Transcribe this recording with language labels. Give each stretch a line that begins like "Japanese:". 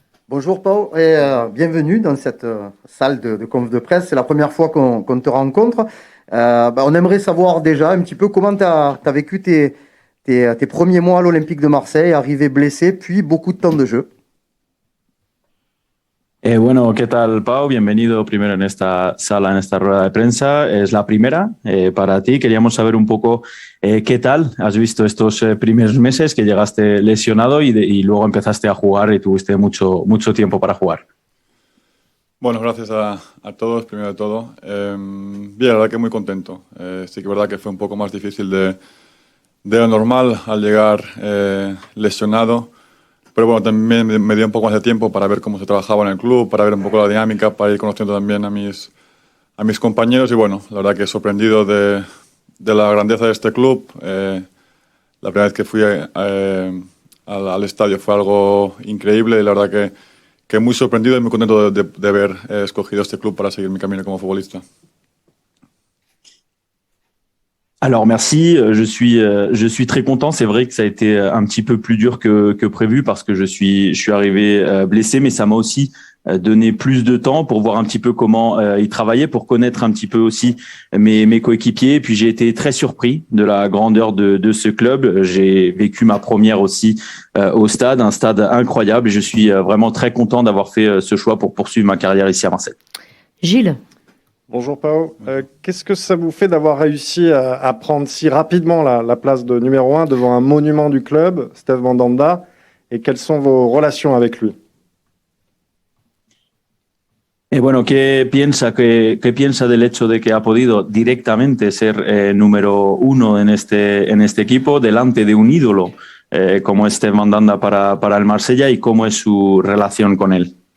French: Bonjour Pau et bienvenue dans cette salle de conf de presse. C'est la première fois qu'on te rencontre. On aimerait savoir déjà un petit peu comment tu as vécu tes premiers mois à l'Olympique de Marseille, arrivé blessé, puis beaucoup de temps de jeu.
Spanish: Bueno, ¿qué tal, Pau? Bienvenido primero en esta sala, en esta rueda de prensa. Es la primera para ti. Queríamos saber un poco qué tal has visto estos primeros meses que llegaste lesionado y luego empezaste a jugar y tuviste mucho tiempo para jugar. Bueno, gracias a todos, primero de todo. Bien, la verdad que muy contento. Sí que es verdad que fue un poco más difícil de lo normal al llegar lesionado. Pero bueno, también me dio un poco más de tiempo para ver cómo se trabajaba en el club, para ver un poco la dinámica, para ir conociendo también a mis compañeros. Y bueno, la verdad que sorprendido de la grandeza de este club. La primera vez que fui al estadio fue algo increíble y la verdad que muy sorprendido y muy contento de haber escogido este club para seguir mi camino como futbolista.
French: Alors merci, je suis très content. C'est vrai que ça a été un petit peu plus dur que prévu parce que je suis arrivé blessé, mais ça m'a aussi donné plus de temps pour voir un petit peu comment il travaillait, pour connaître un petit peu aussi mes coéquipiers. Et puis j'ai été très surpris de la grandeur de ce club. J'ai vécu ma première aussi au stade, un stade incroyable. Et je suis vraiment très content d'avoir fait ce choix pour poursuivre ma carrière ici à Marseille. Gilles? Bonjour Pau, qu'est-ce que ça vous fait d'avoir réussi à prendre si rapidement la place de numéro 1 devant un monument du club, Steve Mandanda, et quelles sont vos relations avec lui?
Spanish: Bueno, ¿qué piensa del hecho de que ha podido directamente ser número 1 en este equipo delante de un ídolo como es Steve Mandanda para el Marsella y cómo es su relación con él?